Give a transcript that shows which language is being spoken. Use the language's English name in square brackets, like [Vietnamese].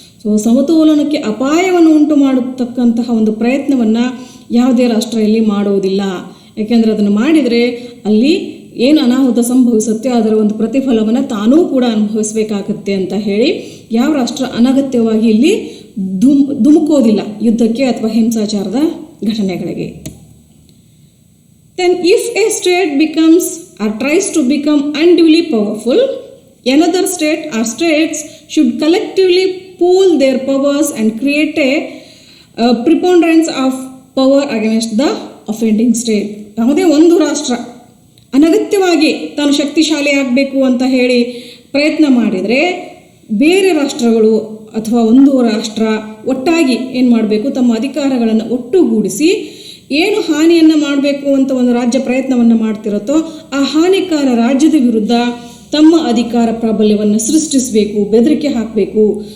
[Kannada] So ಸಮತೋಲನಕ್ಕೆ ಅಪಾಯವನ್ನು ಉಂಟು ಮಾಡತಕ್ಕಂತಹ ಒಂದು ಪ್ರಯತ್ನವನ್ನು ಯಾವುದೇ ರಾಷ್ಟ್ರ ಇಲ್ಲಿ ಮಾಡುವುದಿಲ್ಲ. ಯಾಕೆಂದರೆ ಅದನ್ನು ಮಾಡಿದರೆ ಅಲ್ಲಿ ಏನು ಅನಾಹುತ ಸಂಭವಿಸುತ್ತೆ ಅದರ ಒಂದು ಪ್ರತಿಫಲವನ್ನು ತಾನೂ ಕೂಡ ಅನುಭವಿಸಬೇಕಾಗತ್ತೆ ಅಂತ ಹೇಳಿ ಯಾವ ರಾಷ್ಟ್ರ ಅನಗತ್ಯವಾಗಿ ಇಲ್ಲಿ ಧುಮುಕೋದಿಲ್ಲ ಯುದ್ಧಕ್ಕೆ ಅಥವಾ ಹಿಂಸಾಚಾರದ ಘಟನೆಗಳಿಗೆ. [English] Then if a state becomes or tries to become unduly powerful, another state or states should collectively pool their powers and create a preponderance of power against the offending state. [Kannada] ಯಾವುದೇ ಒಂದು ರಾಷ್ಟ್ರ ಅನಗತ್ಯವಾಗಿ ತಾನು ಶಕ್ತಿಶಾಲಿ ಆಗಬೇಕು ಅಂತ ಹೇಳಿ ಪ್ರಯತ್ನ ಮಾಡಿದರೆ ಬೇರೆ ರಾಷ್ಟ್ರಗಳು ಅಥವಾ ಒಂದು ರಾಷ್ಟ್ರ ಒಟ್ಟಾಗಿ ಏನು ಮಾಡಬೇಕು, ತಮ್ಮ ಅಧಿಕಾರಗಳನ್ನು ಒಟ್ಟುಗೂಡಿಸಿ ಏನು ಹಾನಿಯನ್ನು ಮಾಡಬೇಕು ಅಂತ ಒಂದು ರಾಜ್ಯ ಪ್ರಯತ್ನವನ್ನು ಮಾಡ್ತಿರುತ್ತೋ ಆ ಹಾನಿಕಾರ ರಾಜ್ಯದ ವಿರುದ್ಧ ತಮ್ಮ ಅಧಿಕಾರ ಪ್ರಾಬಲ್ಯವನ್ನು ಸೃಷ್ಟಿಸಬೇಕು, ಬೆದರಿಕೆ ಹಾಕಬೇಕು.